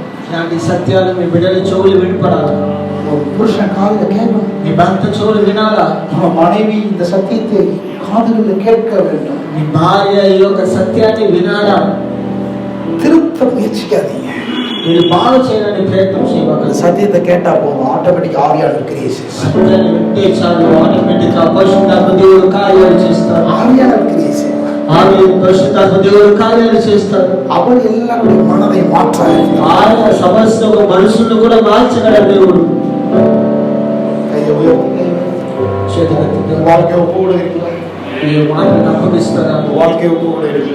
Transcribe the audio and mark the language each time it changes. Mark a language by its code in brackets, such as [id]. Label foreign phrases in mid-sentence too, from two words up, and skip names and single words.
[te] ఇలాంటి సత్యాలు మీ బిడ్డల చెవులు వినపడాలి. [ta] ஒரு புருஷன் காதுல கேட்கணும். [te] మీ భర్త చెవులు వినాలా. [ta] நம்ம மனைவி இந்த சத்தியத்தை காதுகளில் கேட்க வேண்டும். [te] నీ భార్య ఈ యొక్క సత్యాన్ని వినాలా. [ta] திருத்த முயற்சிக்காதீங்க. [te] మీరు బాగు చేయడానికి ప్రయత్నం చేయకండి. [ta] சத்தியத்தை கேட்டா போதும், ஆட்டோமேட்டிக் ஆவியானவர் கிரியை செய்வார். [te] సత్యాన్ని వింటే చాలు, ఆటోమేటిక్ గా పరిశుద్ధాత్మ దేవుడు కార్యాలు చేస్తారు. [ta] ஆவியானவர் கிரியை செய்வார். [te] ఆవి పరిశుద్ధాత్మ దేవుడు కార్యాలు చేస్తారు. [ta] அவர் எல்லாருடைய மனதை மாற்ற [te] ఆయన సమస్త మనుషులను కూడా మార్చగల దేవుడు. [ta] கையை உயர்த்தி வாழ்க்கையை ஒப்பு கொடுக்கிறீங்களா? [te] ఈ మాటను అప్పగిస్తారా? [ta] வாழ்க்கையை ஒப்பு கொடுக்கிறீங்களா?